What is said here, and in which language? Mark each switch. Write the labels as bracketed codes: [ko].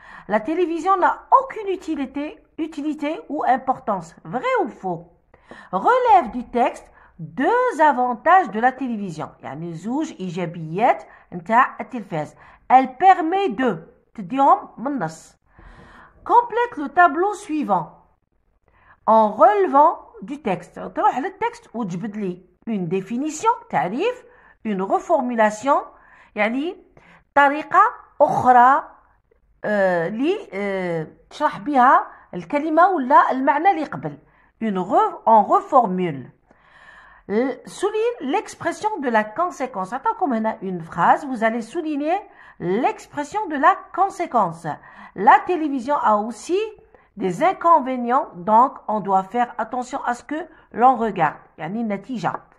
[fr] La télévision n'a aucune utilité ou importance. Vrai ou faux? Relève du texte deux avantages de la télévision. [ar] يعني زوج إيجابيات نتاع التلفاز. [fr] Elle permet de [ar] تديهم من النص. [fr] Complète le tableau suivant en relevant du texte. [ar] تروح للتكست وتجبد لي une définition تعريف، une reformulation يعني طريقة أخرى اللي تشرح بها الكلمة ولا المعنى اللي قبل. [fr] On reformule. Souligne l'expression de la conséquence. Attends, comme on a une phrase, vous allez souligner l'expression de la conséquence. La télévision a aussi des inconvénients, donc on doit faire attention à ce que l'on regarde. [ar] Yani natija.